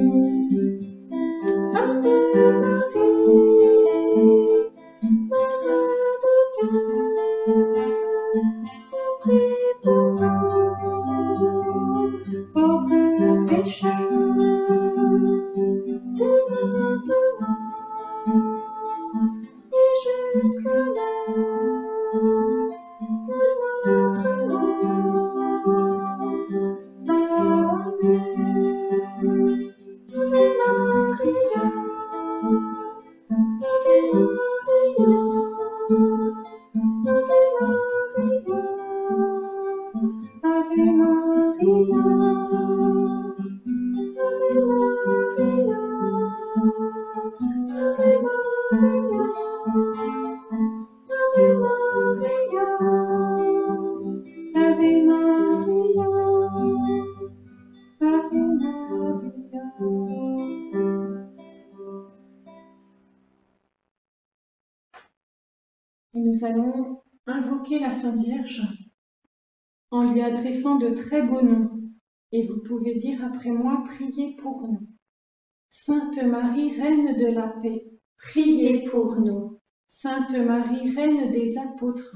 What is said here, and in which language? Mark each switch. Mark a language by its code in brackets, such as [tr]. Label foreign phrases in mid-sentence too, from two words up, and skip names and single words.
[fr] Sainte Marie, Mère de Dieu, prie pour nous, pauvres pécheurs, dès maintenant et jusqu'à l'heure de notre mort. Amen. [la] Ave Maria, Ave Maria, Ave Maria, Ave Maria, Ave Maria, Ave Maria, Ave Maria, Ave Maria, Ave Maria. [fr] Et nous allons invoquer la Sainte Vierge en lui adressant de très beaux noms. Et vous pouvez dire après moi, priez pour nous. Sainte Marie, Reine de la paix, Priez pour nous, Sainte Marie, Reine des apôtres,